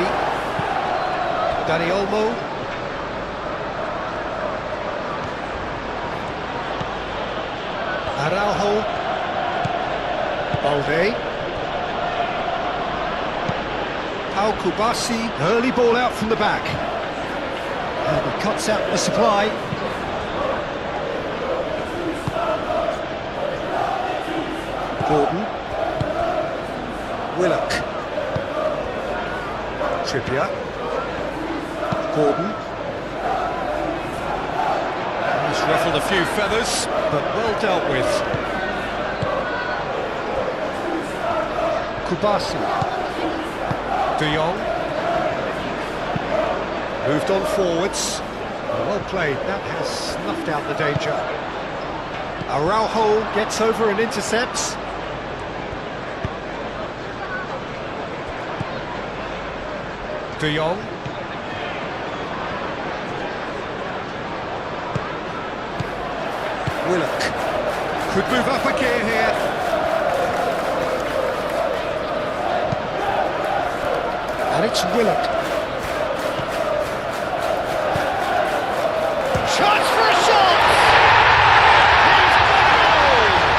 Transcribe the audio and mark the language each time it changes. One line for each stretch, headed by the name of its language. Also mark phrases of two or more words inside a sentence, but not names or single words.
English: Dani Olmo. Araujo. Balde. Pau Kubasi. Early ball out from the back. And he cuts out the supply. Gordon. Willock. Trippier. Gordon. He's ruffled a few feathers, but well dealt with. Kubasi. De Jong. Moved on forwards. Well played, that has snuffed out the danger. Araujo gets over and intercepts. De Jong. Willock could move up a gear here. And it's Willock. Chance for a shot! He's got a goal!